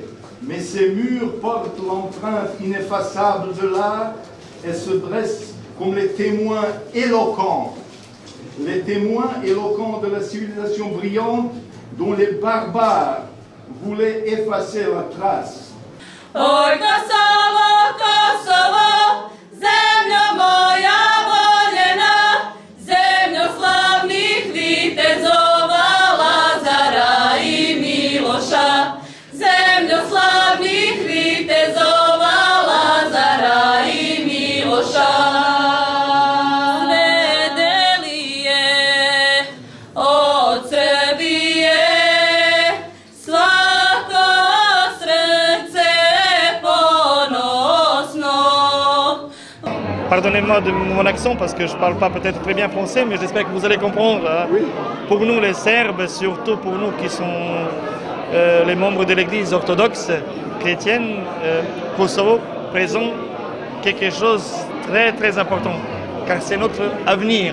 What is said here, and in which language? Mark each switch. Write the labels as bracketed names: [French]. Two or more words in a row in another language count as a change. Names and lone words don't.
[French] Mais ces murs portent l'empreinte ineffaçable de l'art et se dressent comme les témoins éloquents de la civilisation brillante dont les barbares voulaient effacer la trace. [Serbian] Oj, Kosovo, Kosovo, zemljo moja voljena, zemljo slavnih vitezova, Lazara i Miloša. Zemljo slavnih vitezova, Lazara i Miloša. Svedeli je od Srbije svako srce ponosno. [French] Pardonnez-moi de mon accent parce que je ne parle pas peut-être très bien français, mais j'espère que vous allez comprendre. Oui. Pour nous les Serbes, surtout pour nous qui sont les membres de l'église orthodoxe chrétienne, Kosovo présente quelque chose de très très important, car c'est notre avenir.